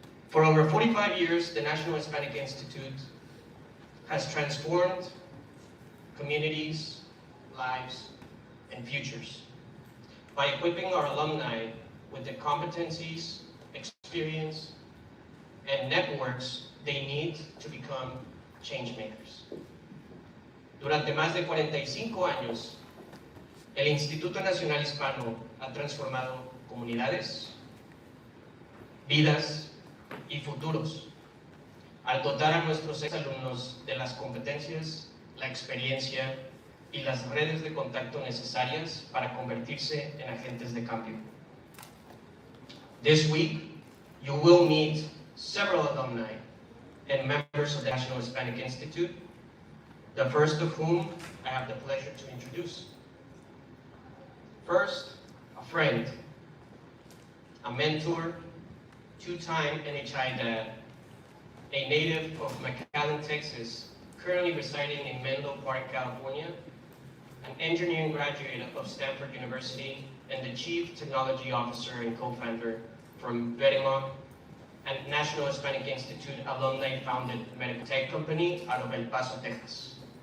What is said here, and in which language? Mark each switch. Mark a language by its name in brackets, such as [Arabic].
[English] For over 45 years, the National Hispanic Institute has transformed communities, lives, and futures by equipping our alumni with the competencies, experience, and networks they need to become change makers. [Spanish] Durante más de 45 años, el Instituto Nacional Hispano ha transformado comunidades, vidas y futuros al dotar a nuestros exalumnos de las competencias, la experiencia y las redes de contacto necesarias para convertirse en agentes de cambio. [English] This week, you will meet several alumni and members of the National Hispanic Institute, the first of whom I have the pleasure to introduce. First, a friend, a mentor, two-time NHI dad, a native of McAllen, Texas, currently residing in Menlo Park, California, an engineering graduate of Stanford University, and the Chief Technology Officer and co-founder from Vermont and National Hispanic Institute alumni-founded medical tech company out of El Paso, Texas.